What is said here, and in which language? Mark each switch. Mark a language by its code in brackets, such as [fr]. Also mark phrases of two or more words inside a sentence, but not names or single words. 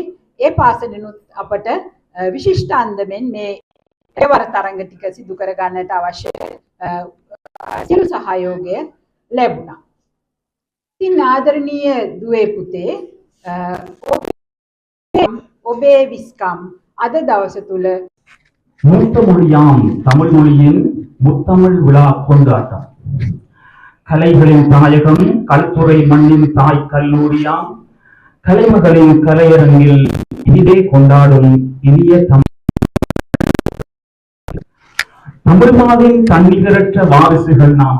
[si] ඒ පාසලෙනුත් අපට විශිෂ්ට අන්දමෙන් මේ එවර තරඟ ටික සිදු කර ගන්නට අවශ්‍ය සියලු සහයෝගය ලැබුණා. ඉතින් ආදරණීය දුවේ පුතේ, ඔබේ විස්කම් අද දවස තුල [ta] மூத்த மொழியாம் தமிழ் மொழியின் முத்தமிழ் விழா கொண்டாட்டம். கலைகளின் தாயகம் கல்துறை மண்ணின் தாய் கல்லூரியாம் கலைமகளின் கலையரங்கில் இனிதே கொண்டாடும் இனிய தமிழ்மாவின் தன்னிகரற்ற வாரிசுகள் நாம்.